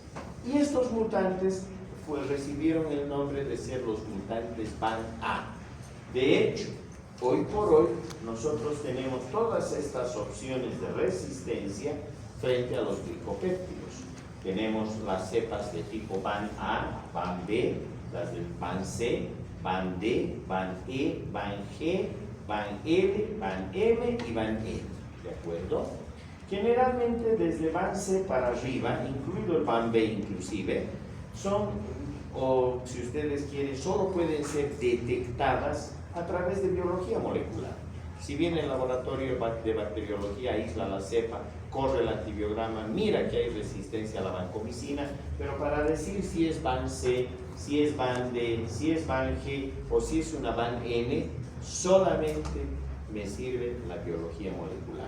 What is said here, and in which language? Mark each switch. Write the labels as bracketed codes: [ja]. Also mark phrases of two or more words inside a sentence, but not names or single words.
[es] Y estos mutantes recibieron el nombre de ser los mutantes BAN-A. De hecho, hoy por hoy, nosotros tenemos todas estas opciones de resistencia frente a los glicopéptidos. Tenemos las cepas de tipo BAN-A, BAN-B, las del BAN-C, BAN-D, BAN-E, BAN-G, BAN-L, BAN-M y BAN-E. ¿De acuerdo? Generalmente desde BAN-C para arriba, incluido el BAN-B inclusive, son, o si ustedes quieren, solo pueden ser detectadas a través de biología molecular. Si bien el laboratorio de bacteriología aísla la cepa, corre el antibiograma, mira que hay resistencia a la vancomicina, pero para decir si es BAN-C, si es BAN-D, si es BAN-G o si es una BAN-N, solamente me sirve la biología molecular.